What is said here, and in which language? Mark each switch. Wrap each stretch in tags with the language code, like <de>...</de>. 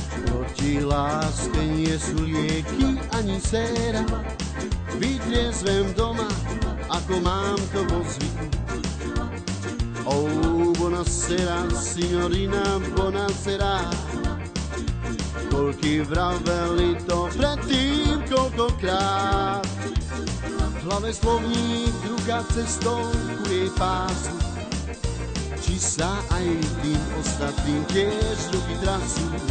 <sk>Proti láske nie sú lieky ani séra. Vytriezvem doma, ako mám to vo zvyku.</sk> <it>Oh, buonasera, signorina, buonasera.</it> <sk>Koľky vraveli to predtým koľkokrát. V hlave slovník, ruka cestou ku jej pásu. Či sa aj tým ostatným tiež ruky trasú.</sk>